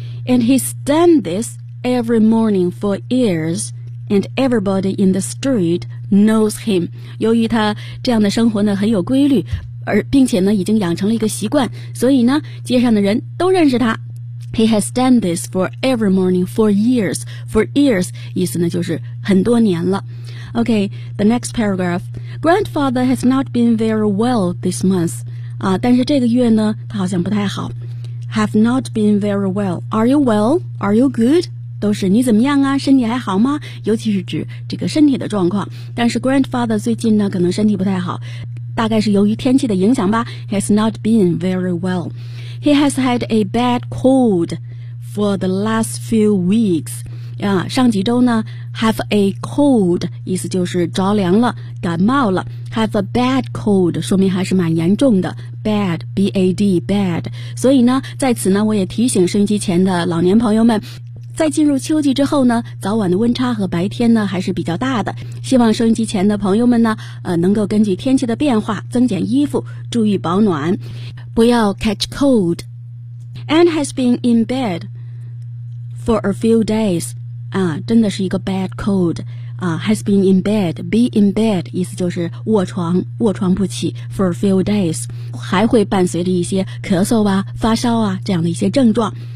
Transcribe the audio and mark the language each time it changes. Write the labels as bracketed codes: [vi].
[en] And he's done this every morning for years and everybody in the street knows him。 [zh] 由于他这样的生活呢很有规律，而并且呢已经养成了一个习惯，所以呢街上的人都认识他。 [en] He has done this for every morning for years. For years, [zh] 意思呢就是很多年了。 [en] Okay, the next paragraph. Grandfather has not been very well this month. [zh] 啊，但是这个月呢，他好像不太好。 [en] Have not been very well. Are you well? Are you good? [zh] 都是你怎么样啊？身体还好吗？尤其是指这个身体的状况。但是 grandfather 最近呢，可能身体不太好，大概是由于天气的影响吧。 [en] Has not been very well. He has had a bad cold for the last few weeks. [zh] 上几周呢 , [en] have a cold, [zh] 意思就是着凉了感冒了。 [en] Have a bad cold, [zh] 说明还是蛮严重的。 [en] Bad, B-A-D, bad. [zh] 所以呢在此呢我也提醒收音机前的老年朋友们，在进入秋季之后呢，早晚的温差和白天呢还是比较大的。希望收音机前的朋友们呢能够根据天气的变化增减衣服，注意保暖。不要 [en] catch cold. Anne has been in bed for a few days. 啊， [zh] 真的是一个 [en] bad cold. 啊 ，has been in bed. [zh] Be in bed 意思就是卧床不起 [en] for a few days. [zh] 还会伴随着一些咳嗽啊、发烧啊这样的一些症状。